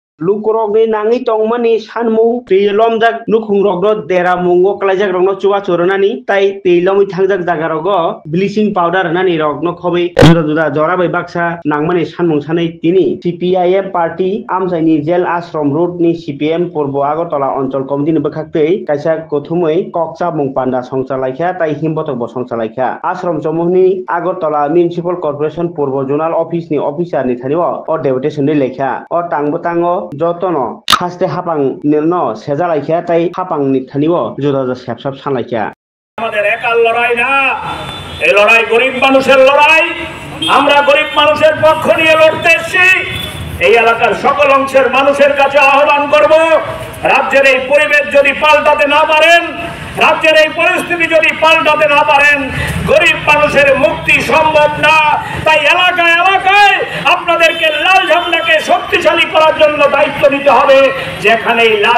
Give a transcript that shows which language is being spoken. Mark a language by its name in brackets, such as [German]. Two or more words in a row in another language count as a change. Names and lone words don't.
[Kok Borok] lukurok ni nangi tongmani sanmung lomjak nukhungrok dera mungo kalajak rokno chuwa choronani tai lomui thangjak jagarogo [English] bleaching powder [Kok Borok] nani rokno khobai juda juda jora bai baksa nangmani sanmung sanai tini CPIM party amsaini jel ashram road ni CPM purbo agartala অঞ্চল কমিটিনি bwkhaktwi kaisa kothumui kokcha mung panda songchalaikha tai himbotok bo songchalaikha ashram somuni agartala [English] municipal corporation [Kok Borok] purbo [English] zonal office [Kok Borok] ni officer ni thanio o deputation ni lekha o tangbo jotono haste hapang nirno sejalaikha tai hapang ni thanio juda juda sepsap sanlaikha [Bangla] আমাদের একার লড়াই না এই লড়াই গরিব মানুষের লড়াই আমরা গরিব মানুষের পক্ষ নিয়ে লড়তে এসেছি এই এলাকার সকল অংশের মানুষের কাছে আহ্বান করব রাজ্যের এই পরিবেশ যদি পাল্টাতে না পারেন রাজ্যের এই পরিস্থিতি যদি পাল্টাতে না পারেন গরিব মানুষের মুক্তি সম্ভব না তাই এলাকায় এলাকায় আপনাদেরকে লাল ঝান্ডাকে শক্তিশালী করার জন্য দায়িত্ব নিতে হবে যেখানেই লাল